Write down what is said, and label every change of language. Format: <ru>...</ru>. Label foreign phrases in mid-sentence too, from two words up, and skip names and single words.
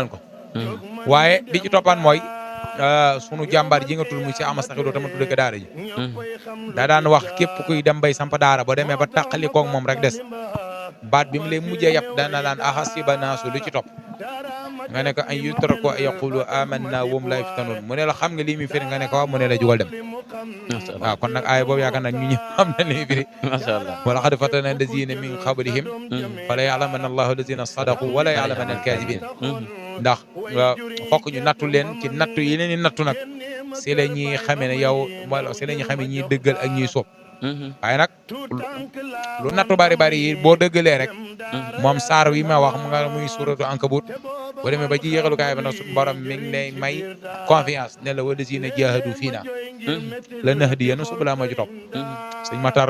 <wo>ko waaye bi ci toppaan mooy sunu jàmbaar ji nga tudd mu ci ama saxiloo tama tudde ko daara ji daa daan wax képp kuy dem bay samp daara boo demee ba tàqali koog moom rek des baat bi mu lay mujjee yàpp dana laan</wo> <ar>أحسب الناس</ar> <wo>lu ci topp nga ne ko</wo> <ar>أن يتركوا أن يقولوا آمنا وهم لا يفتنون</ar> <wo>mu ne la xam nga lii mi firi nga ne ko waaw mu ne la jugal dem waaw kon nag aaya boobu yaakaar naa ñu ñëpp xam na li mi firi</wo> <ar>ما شاء الله ولقد فتنا الذين من قبلهم فليعلمن الله الذين صدقوا وليعلمن الكاذبين</ar> <wo>ndax fokk ñu nattu leen ci nattu yi leen di nattu nag si la ñuy xamee ne yow wala si la ñuy xamee ñiy dëggal ak ñiy soob waaye nag lu nattu bari yi boo dëggalee rek moom saar wi ma wax mu nga muy</wo> <ar>سورة العنكبوت</ar> <wo>boo demee ba ci yéexalukaay ba nag suñu borom mi ngi lay may confiance ne la</wo> <ar>والذين جاهدوا فينا لنهدينهم سبلنا</ar> <wo>moo ci topp sëñ Matar</wo>